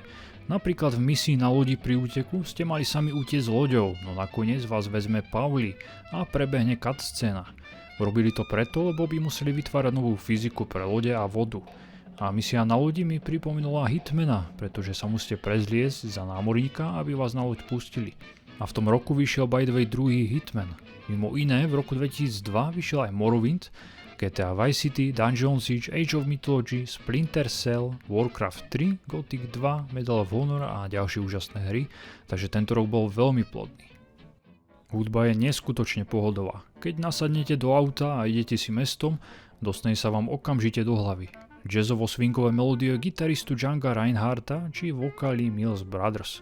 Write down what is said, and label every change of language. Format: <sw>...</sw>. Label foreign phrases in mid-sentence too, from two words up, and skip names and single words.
<sk>Napríklad v misii na lodi pri úteku ste mali sami utiecť loďou, no nakoniec vás vezme Pauli a prebehne cutscéna. Robili to preto, lebo by museli vytvárať novú fyziku pre lode a vodu. A misia na lodi mi pripomínala Hitmana, pretože sa musíte prezliesť za námorníka, aby vás na loď pustili. A v tom roku vyšiel</sk> <en>by the way</en> <sk>druhý Hitman. Mimo iné, v roku 2002 vyšiel aj Morrowind, GTA Vice City, Dungeon Siege, Age of Mythology, Splinter Cell, Warcraft 3, Gothic 2, Medal of Honor a ďalšie úžasné hry, takže tento rok bol veľmi plodný. Hudba je neskutočne pohodová. Keď nasadnete do auta a idete si mestom, dostane sa vám okamžite do hlavy. Jazzovo-swingové melódie gitaristu Django Reinhardta či vokály Mills Brothers.</sk>